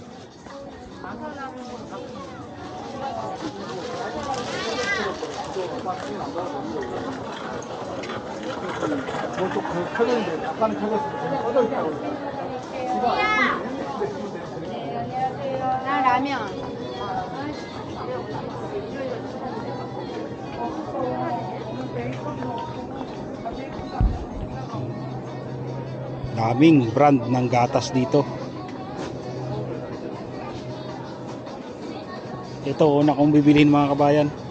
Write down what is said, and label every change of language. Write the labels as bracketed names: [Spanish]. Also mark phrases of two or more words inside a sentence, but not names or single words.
[Korean] 저쪽 켜졌는데 약간은 켜졌어요. 꺼져 있다고. 나 라면. [Filipino] Daming brand ng gatas dito. Ito una kong bibilhin mga kabayan.